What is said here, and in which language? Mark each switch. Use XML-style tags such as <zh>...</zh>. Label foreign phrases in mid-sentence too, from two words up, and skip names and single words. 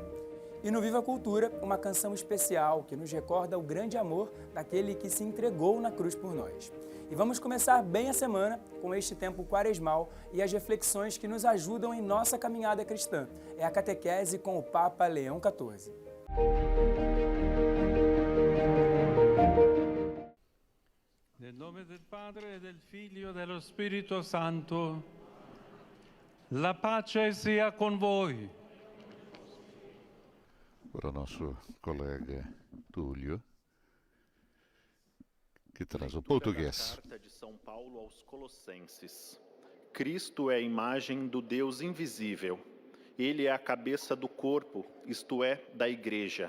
<pt>E no Viva Cultura, uma canção especial que nos recorda o grande amor daquele que se entregou na cruz por nós. E vamos começar bem a semana com este tempo quaresmal e as reflexões que nos ajudam em nossa caminhada cristã. É a catequese com o Papa Leão XIV.</pt> <it>Nel nome del Padre, e del Figlio e dello Spirito Santo, la pace sia con voi.</it> <pt>Para o nosso colega Túlio, que traz o português. Carta de São Paulo aos Colossenses. Cristo é a imagem do Deus invisível. Ele é a cabeça do corpo, isto é, da Igreja.</pt>